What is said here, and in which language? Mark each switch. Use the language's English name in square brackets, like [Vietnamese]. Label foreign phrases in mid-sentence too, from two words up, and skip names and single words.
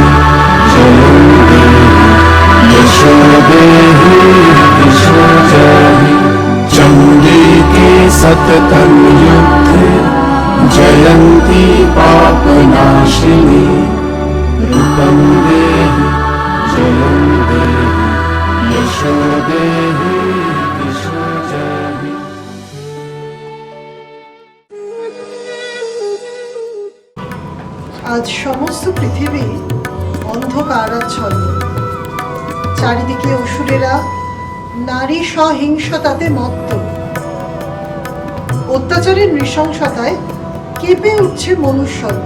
[Sanskrit] जयं देहि यशो देहि दिशो जहि चण्डिके सततं युद्धे जयन्ती पापनाशिनी रूपं देहि जयं देहि यशो देहि दिशो जहि [Bangla] আজ সমস্ত পৃথিবী অন্ধকারাচ্ছন্ন। চারিদিকে অসুরেরা নারী সহিংসতাতে মত্ত। অত্যাচারের নৃশংসতায় কেঁপে উঠছে মনুষ্যত্ব।